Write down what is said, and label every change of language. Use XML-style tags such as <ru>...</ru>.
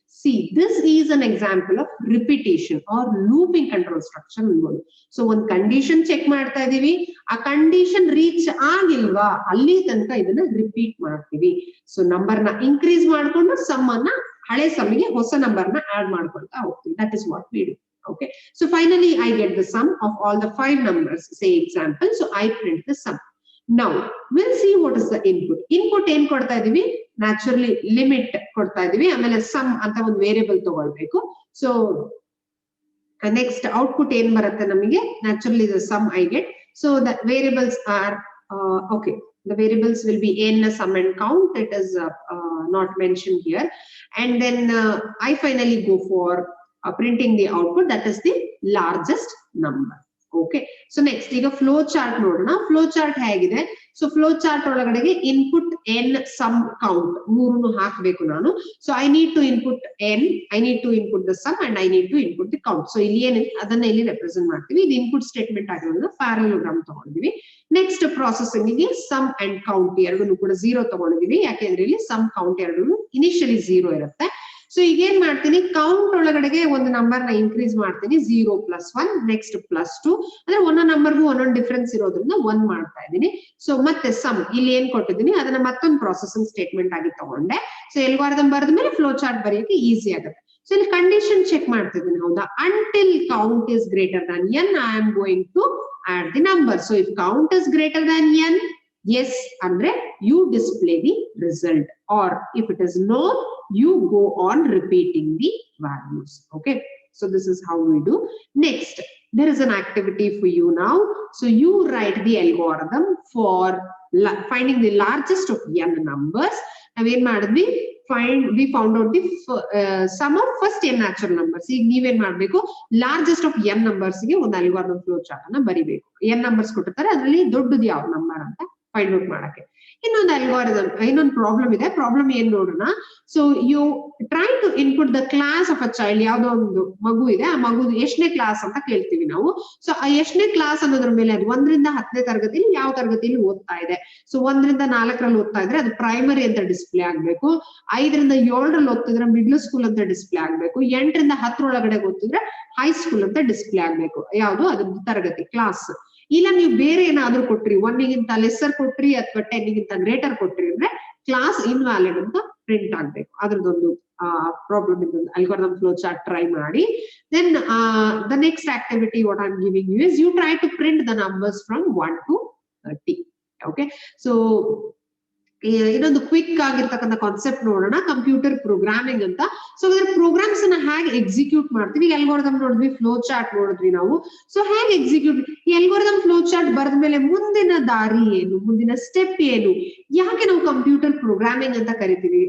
<en>See this is an example of repetition or looping control structure ಅನ್ಬೋದು.</en> <kn>So ಒಂದು condition check ಮಾಡ್ತಾ ಇದೀವಿ, ಆ ಕಂಡೀಷನ್ ರೀಚ್ ಆಗಿಲ್ವಾ ಅಲ್ಲಿ ತನಕ ಇದನ್ನ ರಿಪೀಟ್ ಮಾಡ್ತೀವಿ. ಸೊ ನಂಬರ್ನ ಇನ್ಕ್ರೀಸ್ ಮಾಡ್ಕೊಂಡು ಸಮ್ ಅನ್ನ ಹಳೆ ಸಮ್ಮಿಗೆ ಹೊಸ ನಂಬರ್ನ ಆಡ್ ಮಾಡ್ಕೊಳ್ತಾ ಹೋಗ್ತೀವಿ.</kn> <en>That is what we do. Okay, so finally I get the sum of all the 5 numbers, say example. So I print the sum. Now we'll see what is the input.</en> <kn>Input ಏನ್ ಕೊಡ್ತಾ ಇದೀವಿ, naturally limit ಕೊಡ್ತಾ ಇದೀವಿ, ಆಮೇಲೆ sum ಅಂತ ಒಂದು variable ತಗೊಳ್ಬೇಕು. So next output ಏನ್ ಬರುತ್ತೆ ನಮಗೆ,</kn> <en>naturally the sum I get. So the variables are okay, the variables will be n, sum and count. It is not mentioned here. And then I finally go for printing the output, that is the largest number.</en> <kn>Okay, so next ಈಗ flow chart ನೋಡೋಣ. Flow chart ಹೇಗಿದೆ, so flow chart ಒಳಗಡೆಗೆ input n, some, count ಮೂರನ್ನು ಹಾಕಬೇಕು ನಾನು.</kn> <en>So I need to input n, I need to input the sum and I need to input the count.</en> <kn>So ಇಲ್ಲಿ ಏನಿದೆ ಅದನ್ನ ಇಲ್ಲಿ ರೆಪ್ರೆಸೆಂಟ್ ಮಾಡ್ತೀವಿ. ಇದು ಇನ್ಪುಟ್ ಸ್ಟೇಟ್ಮೆಂಟ್ ಆಗಿರೋದ್ರಿಂದ ಪ್ಯಾರಲೋಗ್ರಾಮ್ ತಗೊಂಡಿದೀವಿ. ನೆಕ್ಸ್ಟ್ ಪ್ರಾಸೆಸಿಂಗ್ ಗೆ ಸಮ್ ಅಂಡ್ ಕೌಂಟ್ ಎರಡನ್ನು ಕೂಡ 0 ತಗೊಂಡಿದೀವಿ, ಯಾಕೆಂದ್ರೆ ಇಲ್ಲಿ ಸಮ್ ಕೌಂಟ್ ಎರಡನ್ನು ಇನಿಷಿಯಲಿ 0 ಇರುತ್ತೆ. ಸೊ ಈಗ ಏನ್ ಮಾಡ್ತೀನಿ, ಕೌಂಟ್ ಒಳಗಡೆಗೆ ಒಂದು ನಂಬರ್ ನ ಇನ್ಕ್ರೀಸ್ ಮಾಡ್ತೀನಿ, 0 + 1, ನೆಕ್ಸ್ಟ್ +2, ಅಂದ್ರೆ ಒಂದೊಂದು ನಂಬರ್ಗೂ ಒಂದೊಂದು ಡಿಫ್ರೆನ್ಸ್ ಇರೋದ್ರಿಂದ 1 ಮಾಡ್ತಾ ಇದ್ದೀನಿ. ಸೊ ಮತ್ತೆ ಸಮ್ ಇಲ್ಲಿ ಏನ್ ಕೊಟ್ಟಿದ್ದೀನಿ ಅದನ್ನ ಮತ್ತೊಂದು ಪ್ರೊಸೆಸಿಂಗ್ ಸ್ಟೇಟ್ಮೆಂಟ್ ಆಗಿ ತಗೊಂಡೆ. ಸೊ ಅಲ್ಗಾರಿದಮ್ ಬರೆದ ಮೇಲೆ ಫ್ಲೋ ಚಾರ್ಟ್ ಬರೆಯೋಕೆ ಈಸಿ ಆಗುತ್ತೆ. ಸೊ ಇಲ್ಲಿ ಕಂಡೀಷನ್ ಚೆಕ್ ಮಾಡ್ತಿದ್ದೀನಿ, ಹೌದಾ,</kn> <en>Until count is greater than n I am going to add the number. So if count is greater than n, yes andre you display the result, or if it is no, you go on repeating the values. Okay, so this is how we do. Next, there is an activity for you now. So you write the algorithm for finding the largest of n numbers. Now we found out the sum of first n natural numbers.</en> <kn>ಈಗ ನೀವೇನ್ ಮಾಡ್ಬೇಕು, largest of n numbers ಗೆ ಒಂದು algorithm flow chart ಅನ್ನ ಬರಿಬೇಕು. n numbers ಕೊಟ್ಟಿರ್ತಾರೆ, ಅದರಲ್ಲಿ ದೊಡ್ಡದು ಯಾವ ನಂಬರ್ ಅಂತ ಫೈಂಡ್ ಔಟ್ ಮಾಡಕ್ಕೆ. ಇನ್ನೊಂದು ಅಲ್ಗಾರಿದಮ್, ಇನ್ನೊಂದು ಪ್ರಾಬ್ಲಮ್ ಇದೆ. ಪ್ರಾಬ್ಲಮ್ ಏನ್ ನೋಡೋಣ.</kn> <en>So you try to input the class of a child.</en> <kn>ಯಾವ್ದೋ ಒಂದು ಮಗು ಇದೆ, ಆ ಮಗು ಎಷ್ಟನೇ ಕ್ಲಾಸ್ ಅಂತ ಕೇಳ್ತೀವಿ ನಾವು. ಸೊ ಆ ಎಷ್ಟನೇ ಕ್ಲಾಸ್ ಅನ್ನೋದ್ರ ಮೇಲೆ ಅದು 1 ರಿಂದ 10ನೇ ತರಗತಿಯಲ್ಲಿ ಯಾವ ತರಗತಿಯಲ್ಲಿ ಓದ್ತಾ ಇದೆ. ಸೊ 1 ರಿಂದ 4ರಲ್ಲಿ ಓದ್ತಾ ಇದ್ರೆ ಅದು ಪ್ರೈಮರಿ ಅಂತ ಡಿಸ್ಪ್ಲೇ ಆಗ್ಬೇಕು. 5 ರಿಂದ 7ರಲ್ಲಿ ಓದ್ತಿದ್ರೆ ಮಿಡ್ಲ್ ಸ್ಕೂಲ್ ಅಂತ ಡಿಸ್ಪ್ಲೇ ಆಗ್ಬೇಕು. 8 ರಿಂದ 10 ಒಳಗಡೆ ಓದ್ತಿದ್ರೆ ಹೈಸ್ಕೂಲ್ ಅಂತ ಡಿಸ್ಪ್ಲೇ ಆಗ್ಬೇಕು. ಯಾವ್ದು ಅದ್ರ ತರಗತಿ ಕ್ಲಾಸ್. ಇಲ್ಲ ನೀವು ಬೇರೆ ಏನಾದ್ರೂ ಕೊಟ್ರಿ, 1ಗಿಂತ ಲೆಸ್ಸರ್ ಕೊಟ್ರಿ ಅಥವಾ 10ಗಿಂತ ಗ್ರೇಟರ್ ಕೊಟ್ರಿ ಅಂದ್ರೆ ಕ್ಲಾಸ್ ಇನ್ವ್ಯಾಲಿಡ್ ಅಂತ ಪ್ರಿಂಟ್ ಆಗ್ಬೇಕು. ಅದ್ರದ್ದೊಂದು ಪ್ರಾಬ್ಲಮ್ ಇಂದ ಅಲ್ಗಾರಿದಮ್ ಫ್ಲೋ ಚಾರ್ಟ್ ಟ್ರೈ ಮಾಡಿ.</kn> <en>Then the next activity what I'm giving you is you try to print the numbers from 1 to 30.</en> <kn>Okay, so ಇನ್ನೊಂದು ಕ್ವಿಕ್ ಆಗಿರ್ತಕ್ಕಂಥ ಕಾನ್ಸೆಪ್ಟ್ ನೋಡೋಣ, ಕಂಪ್ಯೂಟರ್ ಪ್ರೋಗ್ರಾಮಿಂಗ್ ಅಂತ. So ಇದ್ರ programmes ಅನ್ನ ಹೇಗೆ ಎಕ್ಸಿಕ್ಯೂಟ್ ಮಾಡ್ತೀವಿ. ಅಲ್ಗಾರಿದಮ್ ನೋಡಿದ್ವಿ, ಫ್ಲೋ ಚಾರ್ಟ್ ನೋಡಿದ್ವಿ ನಾವು. ಸೊ ಹೇಗೆ ಎಕ್ಸಿಕ್ಯೂಟ್, ಈ ಅಲ್ಗಾರಿದಮ್ ಫ್ಲೋ ಚಾರ್ಟ್ ಬರೆದ ಮೇಲೆ ಮುಂದಿನ ದಾರಿ ಏನು, ಮುಂದಿನ ಸ್ಟೆಪ್ ಏನು, ಯಾಕೆ ನಾವು ಕಂಪ್ಯೂಟರ್ ಪ್ರೋಗ್ರಾಮಿಂಗ್ ಅಂತ ಕರಿತೀವಿ.</kn>